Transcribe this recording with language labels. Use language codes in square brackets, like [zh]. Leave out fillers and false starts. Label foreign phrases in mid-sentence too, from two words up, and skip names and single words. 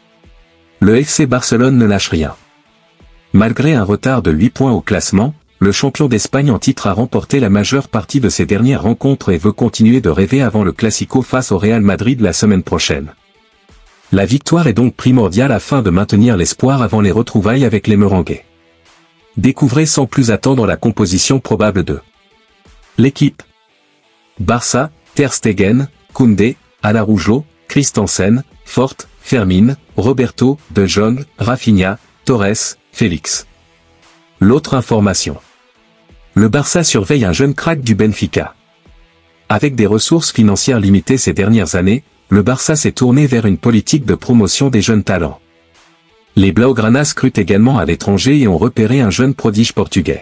[fr] Le FC Barcelone ne lâche rien. Malgré un retard de 8 points au classement, le champion d'Espagne en titre a remporté la majeure partie de ses dernières rencontres et veut continuer de rêver avant le Classico face au Real Madrid la semaine prochaine. La victoire est donc primordiale afin de maintenir l'espoir avant les retrouvailles avec les Merengues. Découvrez sans plus attendre la composition probable de l'équipe. Barça, Ter Stegen, Koundé, Araujo, Christensen, Forte, Fermin, Roberto, De Jong, Rafinha, Torres, Félix. L'autre information. Le Barça surveille un jeune crack du Benfica. Avec des ressources financières limitées ces dernières années, le Barça s'est tourné vers une politique de promotion des jeunes talents. Les Blaugrana scrutent également à l'étranger et ont repéré un jeune prodige portugais.